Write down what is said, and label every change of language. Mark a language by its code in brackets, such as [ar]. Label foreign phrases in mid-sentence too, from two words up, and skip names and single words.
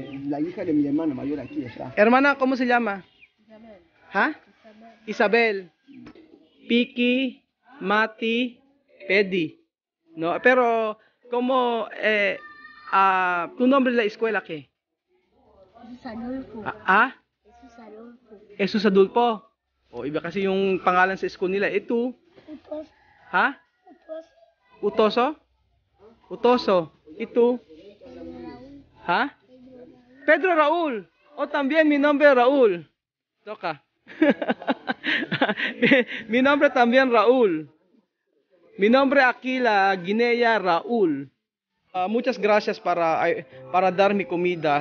[es] La hija de mi hermana mayor aquí está. Hermana, ¿cómo se llama? ¿Ah? Isabel. Piki, Mati, Pedi. No, pero ¿cómo tu nombre de la escuela qué? Adolfo. Jesus Adolfo. [tl] Iba kasi yung pangalan sa school nila. Ito. Utos. Ha? Utoso? Utoso. Ito. [es] ¿Ah? Pedro Raúl. También mi nombre es Raúl. Toca. Mi nombre también Raúl. Mi nombre aquí la Guinea Raúl. Muchas gracias para dar mi comida.